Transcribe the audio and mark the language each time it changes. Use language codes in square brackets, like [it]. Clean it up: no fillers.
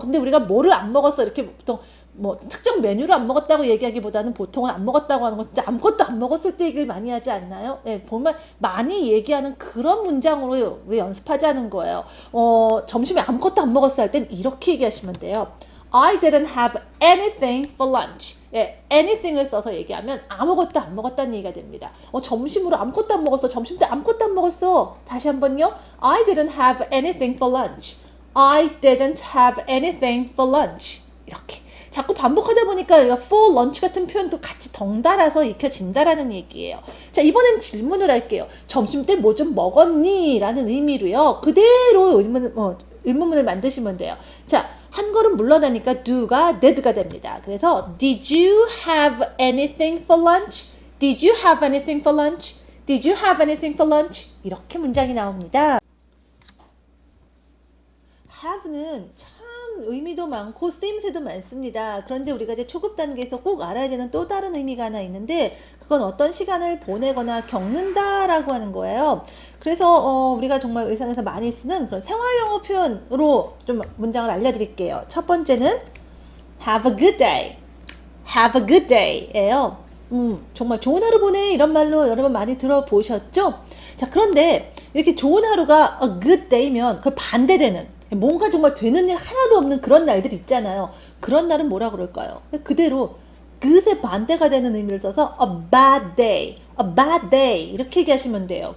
[ko] 근데 우리가 뭐를 안 먹었어 이렇게 보통 특정 메뉴를 안 먹었다고 얘기하기보다는 보통은 안 먹었다고 하는 건 진짜 아무것도 안 먹었을 때 얘기를 많이 하지 않나요? 네, 보면 많이 얘기하는 그런 문장으로 우리 연습하자는 거예요. 점심에 아무것도 안 먹었어 할 땐 이렇게 얘기하시면 돼요. [en] I didn't have anything for lunch. [ko] 예, anything을 써서 얘기하면 아무것도 안 먹었다는 얘기가 됩니다. 점심으로 아무것도 안 먹었어. 점심 때 아무것도 안 먹었어. 다시 한번요. [en] I didn't have anything for lunch. I didn't have anything for lunch. [ko] 이렇게. 자꾸 반복하다 보니까 for lunch 같은 표현도 같이 덩달아서 익혀진다라는 얘기예요. 자, 이번엔 질문을 할게요. 점심 때 뭐 좀 먹었니? 라는 의미로요. 그대로 의문문을 만드시면 돼요. 자, 한 걸음 물러나니까 do가 did가 됩니다. [en] 그래서 did you have anything for lunch? Did you have anything for lunch? Did you have anything for lunch? [ko] 이렇게 문장이 나옵니다. have는 참 의미도 많고 쓰임새도 많습니다. 그런데 우리가 이제 초급 단계에서 꼭 알아야 되는 또 다른 의미가 하나 있는데 그건 어떤 시간을 보내거나 겪는다라고 하는 거예요. 그래서 우리가 정말 일상에서 많이 쓰는 그런 생활 영어 표현으로 좀 문장을 알려드릴게요. 첫 번째는 [en] have a good day. have a good day예요. [ko] 정말 좋은 하루 보내 이런 말로 여러분 많이 들어보셨죠? 자, 그런데 이렇게 좋은 하루가 a good day면 그 반대되는 뭔가 정말 되는 일 하나도 없는 그런 날들 있잖아요. 그런 날은 뭐라 그럴까요? 그대로 good의 반대가 되는 의미를 써서 [en] a bad day, a bad day [ko] 이렇게 얘기하시면 돼요.